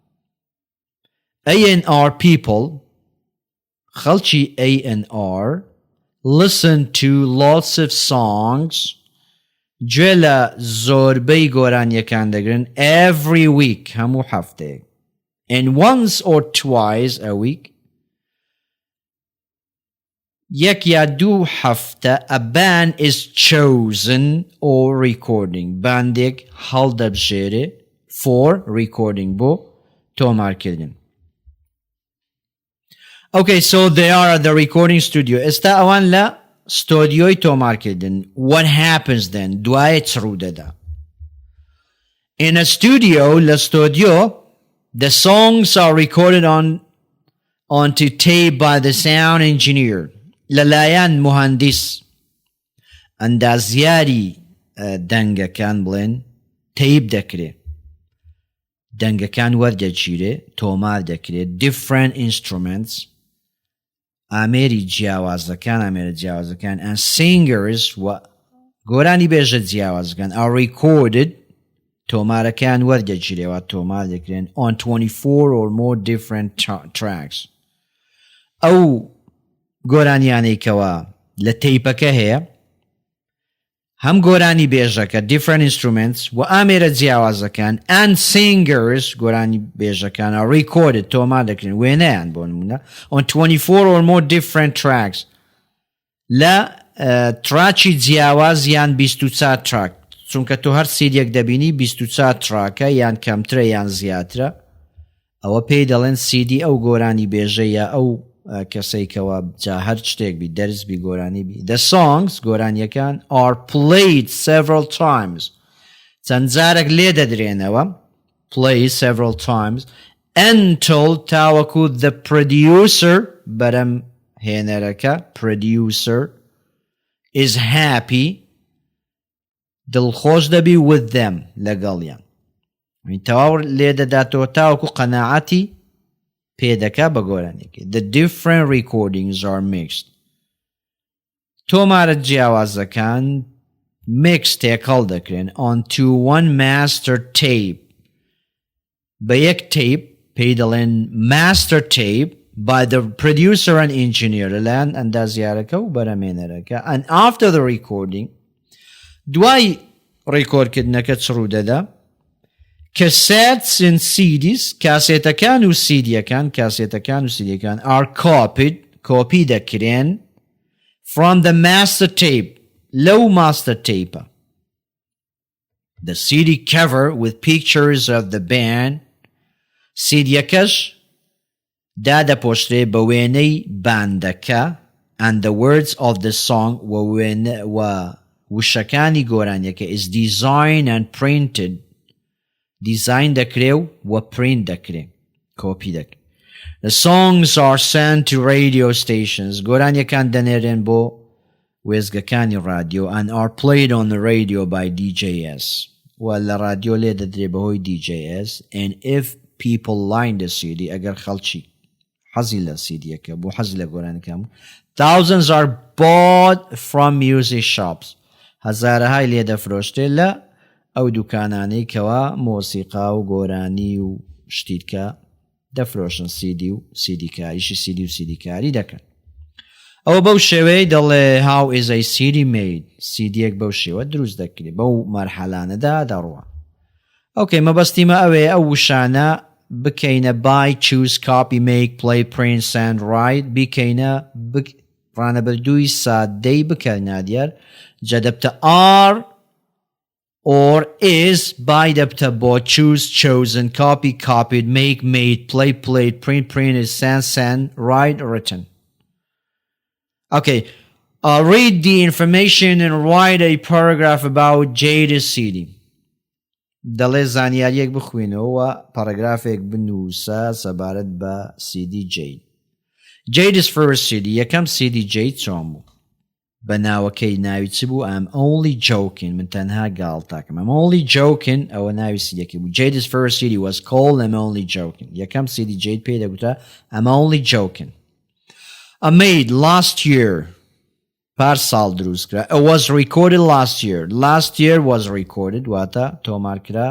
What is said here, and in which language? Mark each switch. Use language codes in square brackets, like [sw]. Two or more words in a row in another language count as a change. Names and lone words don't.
[en] A&R people خەڵکی A&R listen to lots of songs [ckb] گوێ لە زۆربەی گۆرانیەکان دەگرن [en] every week [ckb] هەموو هەفتەیەک [en] and once or twice a week [ckb] یەک یا دوو هەفتە [en] a band is chosen or recording [ckb] باندێک هەڵدەبژێرێ [en] for recording [ckb] بۆ تۆمارکردن [en] Okay, so they are at the recording studio. [ckb] ئێستا ئەوان لە ستۆدیۆی تۆمارکردن [en] What happens then? [ckb] دوایە چ ڕوو دەدا [en] In a studio, [ckb] لە ستۆدیۆ [en] the songs are recorded onto tape by the sound engineer [ckb] لەلایەن مهندس ئەندازیاری دەنگەکان بڵێن تەیپ دەکرێت دەنگەکان وەردەگیرێ تۆمار دەکرێت [en] different instruments [ckb] ئامێری جیاوازەکان [en] and singers [ckb] گۆرانی بێژە جیاوازەکان [en] are recorded [ckb] تۆمارەکان وەردەگیرێەوە تۆمار دەکرێن [en] on 24 or more different tracks [ckb] ئەو گۆرانیانەی کەوە لە تەیپەکە هەیە هەم گۆرانی بێژەکە [en] different instruments [ckb] و ئامێرە جیاوازەکان [en] and singers [ckb] گۆرانی بێژەکانە recorded تۆمار دەکرێن وێنەیان بۆ نمونە [en] on 24 or more different tracks [ckb] لە تراکی جیاواز یان 24 تراک چونکە تۆ هەر سیدیەک دەبینی 24 تراکە یان کەمترە یان زیاترە ئەوە پێی دەڵێن سیدی ئەو گۆرانی بێژە یا ئەو کەسێکەوە جا هەر شتێک بی دەرز بی گۆرانی بی [en] The songs [ckb] گۆرانیەکان [en] are played several times [ckb] چەند جارێک لێ دەدرێنەوە [en] play several times until [ckb] تاوەکو [en] the producer [ckb] بەرەم هێنەرەکە [en] producer is happy [ckb] دڵخۆش دەبی [en] with them [ckb] لەگەڵیان تەواو لێ دەداتەوە تاوەکو قەناعەتی پێدەکا بە گۆرانێکی [en] The different recordings are mixed [ckb] تۆمارە جیاوازەکان mix تێکەڵ دەکرێن [en] onto one master tape [ckb] بە یەک tape پێی دەڵێن [en] master tape by the producer and engineer [ckb] لەلایەن ئەندازیارەکە و بەرەمێنەرەکە [en] and after the recording [ckb] دوای ڕیکۆردکردنەکە چڕوو دەدا [en] cassettes and CDs [ckb] کاسێتەکان و سیدیەکان [en] are copied copy دەکرێن from the master tape لەو master tape the CD cover with pictures of the band [ckb] سیدیەکەش دادەپۆشرێ بە وێنەی باندەکە [en] and the words of the song [ckb] و وشەکانی گۆرانیەکە [en] is designed and printed [ckb] design دەکرێ و print دەکرێ copy دەکرێ [en] The songs are sent to radio stations [ckb] گۆرانیەکان دەنێرێن بۆ وێزگەکانی رادیۆ [en] and are played on the radio by DJs [ckb] و لە رادیۆ لێ دەدرێ بەهۆی DJs [en] and if people line the CD [ckb] ئەگەر خەڵکی حەزی لە سیدیەکە بۆ حەزی لە گۆرانەکەم [en] thousands are bought from music shops [ckb] هەزارەهای لێ دەفرۆشتێ لە ئەو دوکانانەی کەوا مۆسیقا و گۆرانی و شتیکە دەفرۆشن سیدی و سیدیکاریشی سیدی و سیدیکاری دەکەن ئەوە بەو شێوەیە دەڵێ [en] how is a CD made [ckb] سیدیەک بەو شێوە دروست دەکرێت بەو مەرحەلانەدا دەڕوە ئۆکەی مەبەستیمە ئەوەیە ئەو وشانە بکەینە [en] buy choose copy make play print send write [ckb] بکەینە ڕانەبەردووی سادەی بکەنە دیار جا دەبتە are [en] or is buy [ckb] دەبتە بۆ [en] choose chosen copy copied make made play played print printed send send write written okay read the information and write a paragraph about Jade's CD [ckb] دەڵێ زانیاریەک بخوێنەوە پاراگرافێک بنووسە سەبارەت بە CD Jade [en] Jade's first CD [ckb] یەکەم CD Jade چۆن بوو بە ناوەکەی ناوی چ بوو I'm only joking من تەنها گاڵتاکەم I'm only joking ئەوە ناوی سیدیەکەی بوو [en] Jade's first CD was called I'm only joking [ckb] یەکەم CD Jade پێی دەگوتە [en] I'm only joking I made last year [ckb] پار ساڵ دروست کرا [en] It was recorded last year was recorded [ckb] واتە تۆمار کرا